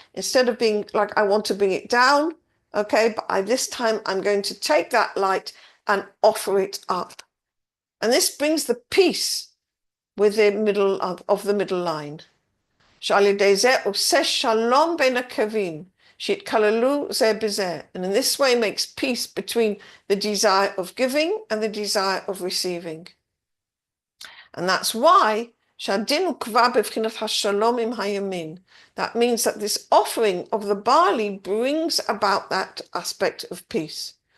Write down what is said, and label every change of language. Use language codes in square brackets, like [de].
[en] Instead of being like, I want to bring it down, okay, but this time I'm going to take that light and offer it up. And this brings the peace with the middle of the middle line. [he] שעל ידי זה עושה שלום בין הקווים, שהתכללו זה בזה. [en] And in this way makes peace between the desire of giving and the desire of receiving. And that's why [he] שהדין הוא כבר בבחינת השלום עם הימין. [en] That means that this offering of the barley brings about that aspect of peace.